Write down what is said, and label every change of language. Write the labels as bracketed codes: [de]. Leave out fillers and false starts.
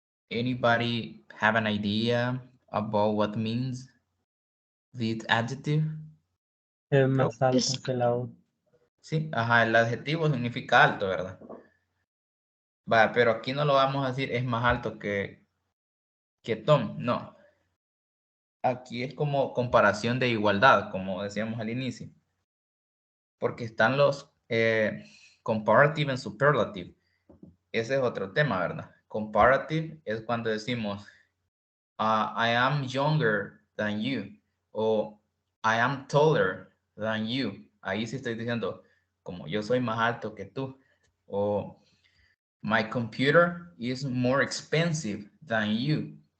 [en] Anybody have an idea about what means this adjective? [es] Es más alto que la U. Sí, ajá, el adjetivo significa alto, ¿verdad? Va, pero aquí no lo vamos a decir es más alto que Tom, no. Aquí es como comparación de igualdad, como decíamos al inicio. Porque están los [en] comparative and superlative. [es] Ese es otro tema, ¿verdad? Comparative es cuando decimos [en] I am younger than you [es] o [en] I am taller than you. [es] Ahí sí estoy diciendo como yo soy más alto que tú o [en] my computer is more expensive than you.